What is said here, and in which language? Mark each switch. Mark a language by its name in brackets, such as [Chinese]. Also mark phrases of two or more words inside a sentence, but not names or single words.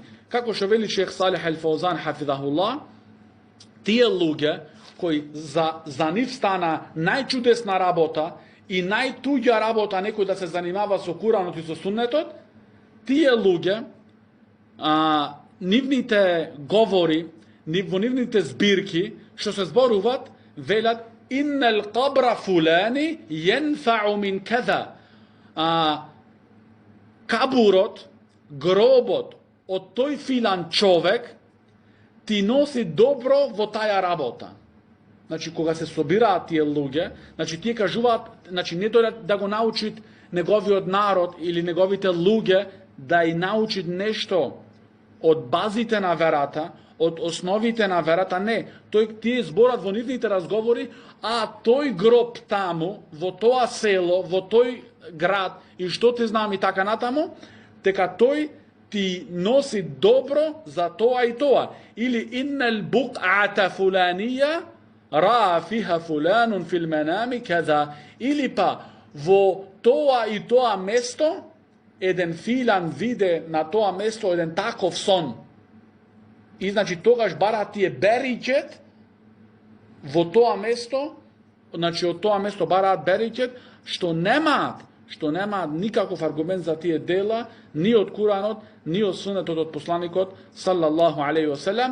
[Macedonian] Како што вели шейх Салих ал-Фаузан хафидахуллах, тие луѓе кои за нив стана најчудесна работа и најтуѓа работа некој да се занимава со Куранот и со суннетот, тие луѓе, нивните говори, во нивните збирки, што се зборуваат, велат [Arabic] إن القبر الفلاني ينفع من كذا. [Macedonian] Кабурот, гробот од тој филан човек ти носи добро во таја работа. Значи, кога се собираат тие луѓе, значи, тие кажуваат, значи, не дојдат да го научит неговиот народ или неговите луѓе да и научит нешто од базите на верата, од основите на верата, не. Тие зборат во нивните разговори, а тој гроб таму, во тоа село, во тој град, и што ти знам и така натаму, дека тој ти носи добро за тоа и тоа. [Arabic] Или إن البقعة الفلانية, رأى فيها فلان في المنام كذا. [Macedonian] Или па, во тоа и тоа место, еден филан виде на тоа место еден таков сон. И значи тогаш бараат тие бериќет во тоа место, значи од тоа место бараат бериќет, што немаат никаков аргумент за тие дела, ни од Куранот, ни од сунетот од посланикот [Arabic] صلى الله عليه وسلم.